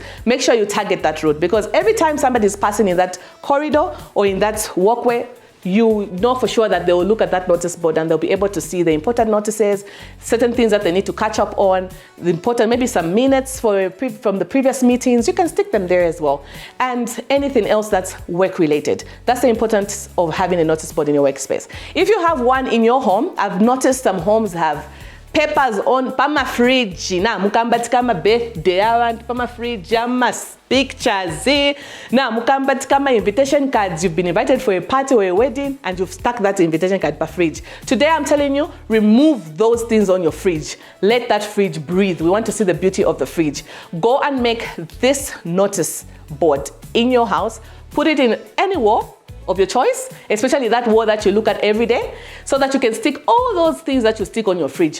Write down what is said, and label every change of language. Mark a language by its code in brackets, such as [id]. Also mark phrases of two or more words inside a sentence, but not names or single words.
[en] Make sure you target that route, because every time somebody is passing in that corridor or in that walkway, you know for sure that they will look at that notice board and they'll be able to see the important notices, certain things that they need to catch up on, the important, maybe some minutes from the previous meetings. You can stick them there as well. And anything else that's work related. That's the importance of having a notice board in your workspace. If you have one in your home, I've noticed some homes have papers on pama fridge [ny] na mukambati kama [en] birthday around pama fridge pictures [ny] na mukambati kama [en] invitation cards. You've been invited for a party or a wedding and you've stuck that invitation card per fridge. Today I'm telling you, remove those things on your fridge. Let that fridge breathe. We want to see the beauty of the fridge. Go and make this notice board in your house. Put it in any wall of your choice, especially that wall that you look at every day, so that you can stick all those things that you stick on your fridge.